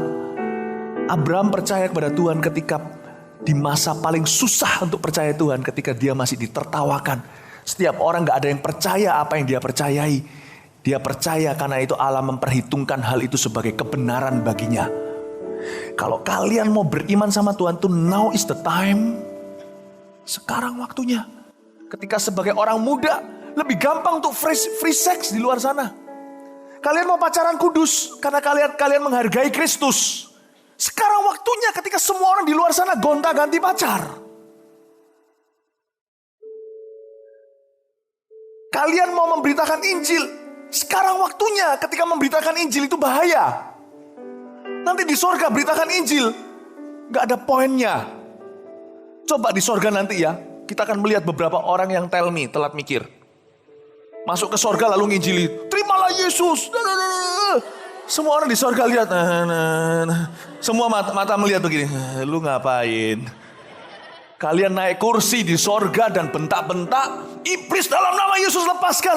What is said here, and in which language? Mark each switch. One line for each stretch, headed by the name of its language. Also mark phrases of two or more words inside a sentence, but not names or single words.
Indonesian: Abraham percaya kepada Tuhan ketika di masa paling susah untuk percaya Tuhan, ketika dia masih ditertawakan. Setiap orang gak ada yang percaya apa yang dia percayai. Dia percaya karena itu Allah memperhitungkan hal itu sebagai kebenaran baginya. Kalau kalian mau beriman sama Tuhan tuh,
English: now is the time.
Indonesian: Sekarang waktunya. Ketika sebagai orang muda lebih gampang untuk
English: free sex
Indonesian: di luar sana. Kalian mau pacaran kudus karena kalian menghargai Kristus. Sekarang waktunya ketika semua orang di luar sana gonta-ganti pacar. Kalian mau memberitakan Injil. Sekarang waktunya ketika memberitakan Injil itu bahaya. Nanti di sorga beritakan Injil. Gak ada poinnya. Coba di sorga nanti ya. Kita akan melihat beberapa orang yang tell me, telat mikir. Masuk ke sorga lalu nginjili. Terimalah Yesus. Semua orang di sorga lihat. Semua mata melihat begini. Lu ngapain? Kalian naik kursi di sorga dan bentak-bentak, iblis dalam nama Yesus lepaskan.